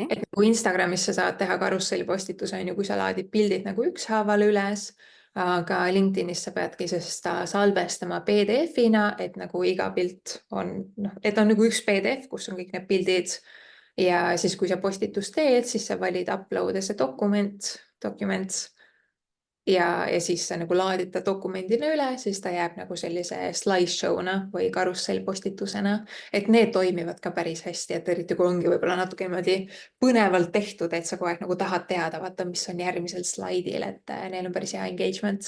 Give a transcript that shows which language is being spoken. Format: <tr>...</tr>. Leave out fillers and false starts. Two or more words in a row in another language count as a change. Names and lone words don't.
<et>Et nagu Instagramis sa saad teha karussellpostituse, on ju, kui sa laadid pildid nagu ükshaaval üles, aga LinkedInis sa peadki seda salvestama PDF-ina, et nagu iga pilt on, noh, et on nagu üks PDF, kus on kõik need pildid. Ja siis, kui sa postitust teed, siis sa valid</et> <en>upload as a document.</en> <et>Ja siis sa nagu laadid ta dokumendina üle, siis ta jääb nagu sellise slideshow'na või karussellpostitusena, et need toimivad ka päris hästi, et eriti kui ongi võib-olla natuke niimoodi põnevalt tehtud, et sa kogu aeg nagu tahad teada, vaata, mis on järgmisel slaidil, et neil on päris hea engagement.</et>